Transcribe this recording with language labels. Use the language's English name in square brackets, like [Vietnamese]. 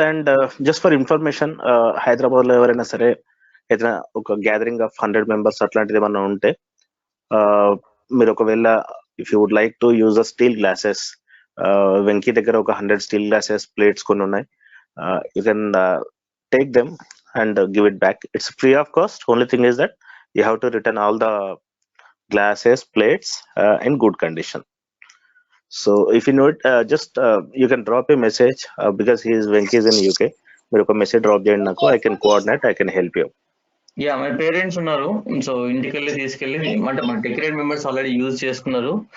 [English] and just for information, [Telugu] Hyderabad లో ఎవరైనా సరే ఏదైనా ఒక గ్యాదరింగ్ ఆఫ్ 100 members అట్లాంటిది ఏమన్నా ఉంటే మీరు ఒకవేళ [English] if you would like to use a steel glasses, [Telugu] Venky దగ్గర ఒక 100 స్టీల్ గ్లాసెస్ ప్లేట్స్ కొన్ని ఉన్నాయి. [English] You can take them and give it back. It's free of cost. Only thing is that you have to return all the glasses, plates in good condition. So if you know it, just you can drop a message because Venki is in UK. [Telugu] మీరు ఒక message drop చేయండి నాకు, [English] I can coordinate, I can help you. [Telugu] Yeah my parents ఉన్నారు, so ఇంటికి తీసుకెళ్ళి అంటే మన decorate members already use చేసుకున్నారు.